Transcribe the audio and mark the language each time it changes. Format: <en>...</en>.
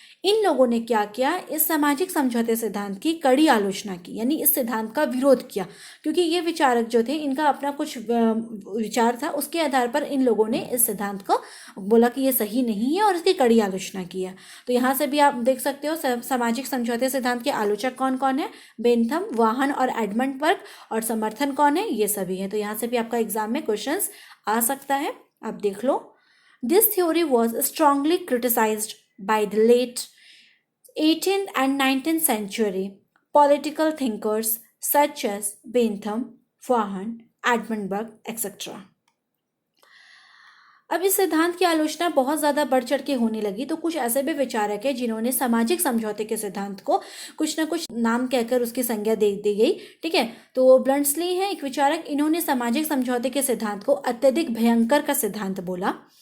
<hi>इन लोगों ने क्या किया, इस सामाजिक समझौते सिद्धांत की कड़ी आलोचना की, यानी इस सिद्धांत का विरोध किया, क्योंकि ये विचारक जो थे इनका अपना कुछ विचार था, उसके आधार पर इन लोगों ने इस सिद्धांत को बोला कि ये सही नहीं है और इसकी कड़ी आलोचना की है। तो यहाँ से भी आप देख सकते हो सामाजिक समझौते सिद्धांत के आलोचक कौन कौन है, बेंथम, वाहन और एडमंड बर्ग, और समर्थन कौन है, ये सभी है। तो यहाँ से भी आपका एग्जाम में क्वेश्चन आ सकता है, आप देख लो।</hi> <en>This theory was strongly criticised by the late 18th and 19th century political thinkers such as Bentham, Vaughan, Edmund Burke, etc.</en> <hi>अब इस सिद्धांत की आलोचना बहुत ज़्यादा बढ़ चढ़ के होने लगी, तो कुछ ऐसे भी विचारक हैं जिन्होंने सामाजिक समझौते के सिद्धांत को कुछ ना कुछ नाम कहकर उसकी संज्ञा दे दी गई, ठीक है। तो ब्लंट्सली है एक विचारक, इन्होंने सामाजिक समझौते के सिद्धांत को अत्यधिक भयंकर का सिद्धांत बोला।</hi>